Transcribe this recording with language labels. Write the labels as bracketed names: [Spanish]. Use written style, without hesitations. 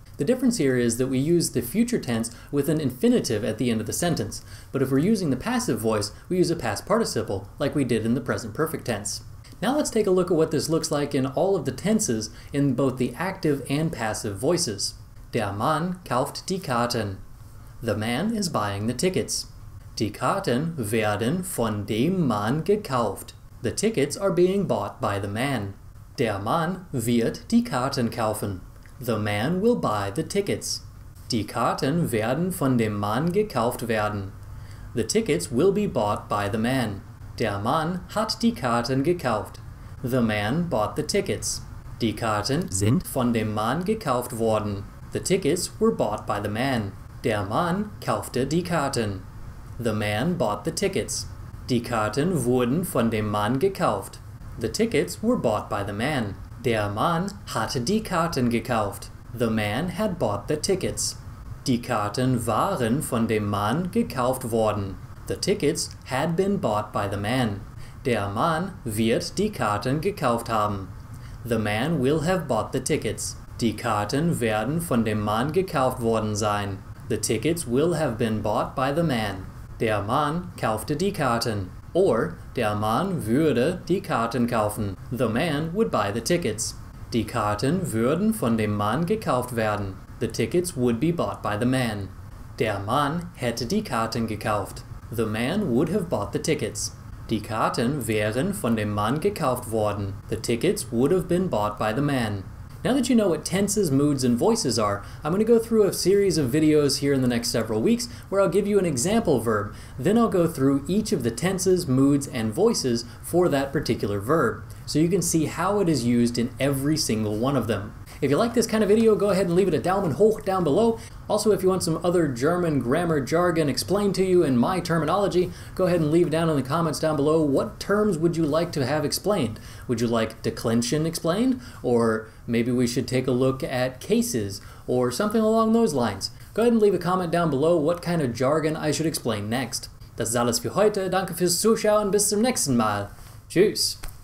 [English] The difference here is that we use the future tense with an infinitive at the end of the sentence, but if we're using the passive voice, we use a past participle, like we did in the present perfect tense. Now let's take a look at what this looks like in all of the tenses in both the active and passive voices. [German] Der Mann kauft die Karten. [English] The man is buying the tickets. [German] Die Karten werden von dem Mann gekauft. [English] The tickets are being bought by the man. [German] Der Mann wird die Karten kaufen. [English] The man will buy the tickets. [German] Die Karten werden von dem Mann gekauft werden. [English] The tickets will be bought by the man. [German] Der Mann hat die Karten gekauft. [English] The man bought the tickets. [German] Die Karten sind von dem Mann gekauft worden. [English] The tickets were bought by the man. [German] Der Mann kaufte die Karten. [English] The man bought the tickets. [German] Die Karten wurden von dem Mann gekauft. [English] The tickets were bought by the man. [German] Der Mann hatte die Karten gekauft. [English] The man had bought the tickets. [German] Die Karten waren von dem Mann gekauft worden. [English] The tickets had been bought by the man. [German] Der Mann wird die Karten gekauft haben. [English] The man will have bought the tickets. [German] Die Karten werden von dem Mann gekauft worden sein. [English] The tickets will have been bought by the man. [German] Der Mann kaufte die Karten. Or, der Mann würde die Karten kaufen. [English] The man would buy the tickets. [German] Die Karten würden von dem Mann gekauft werden. [English] The tickets would be bought by the man. [German] Der Mann hätte die Karten gekauft. [English] The man would have bought the tickets. [German] Die Karten wären von dem Mann gekauft worden. [English] The tickets would have been bought by the man. Now that you know what tenses, moods, and voices are, I'm going to go through a series of videos here in the next several weeks where I'll give you an example verb. Then I'll go through each of the tenses, moods, and voices for that particular verb, so you can see how it is used in every single one of them. If you like this kind of video, go ahead and leave it a [German] Daumen hoch [English] down below. Also, if you want some other German grammar jargon explained to you in my terminology, go ahead and leave down in the comments down below what terms would you like to have explained. Would you like declension explained? Or maybe we should take a look at cases or something along those lines. Go ahead and leave a comment down below what kind of jargon I should explain next. [German] Das ist alles für heute. Danke fürs Zuschauen. Bis zum nächsten Mal. Tschüss.